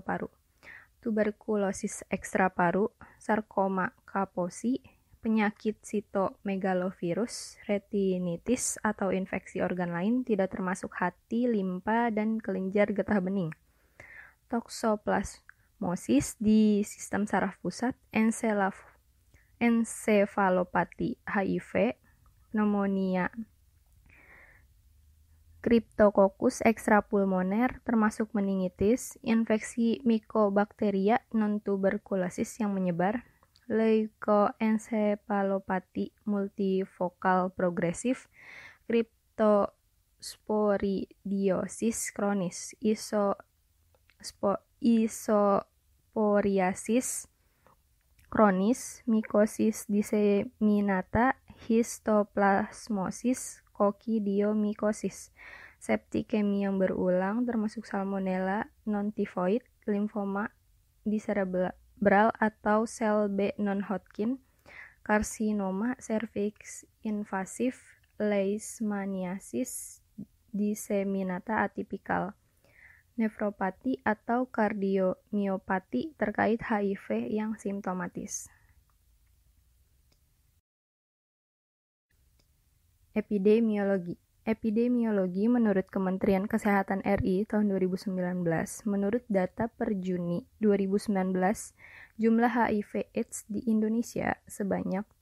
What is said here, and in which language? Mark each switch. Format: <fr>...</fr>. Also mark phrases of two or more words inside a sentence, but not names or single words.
<id>paru, tuberkulosis ekstraparu, sarkoma kaposi, penyakit sitomegalovirus, retinitis, atau infeksi organ lain tidak termasuk hati, limpa, dan kelenjar getah bening, toksoplasmosis di sistem saraf pusat, ensefalopati HIV, pneumonia Cryptococcus extrapulmoner termasuk meningitis, infeksi Mycobacteria non-tuberculosis yang menyebar, leukoencephalopati multifokal progresif, cryptosporidiosis kronis, isoporiasis kronis, mikosis diseminata, histoplasmosis, kokidiomikosis, septikemi yang berulang termasuk salmonella non-tifoid, limfoma di cerebral atau sel B non-Hodgkin, karsinoma cervix invasif, leishmaniasis diseminata atipikal, nefropati atau kardiomiopati terkait HIV yang simptomatis. Epidemiologi menurut Kementerian Kesehatan RI tahun 2019. Menurut data per Juni 2019, jumlah HIV/AIDS di Indonesia sebanyak</id>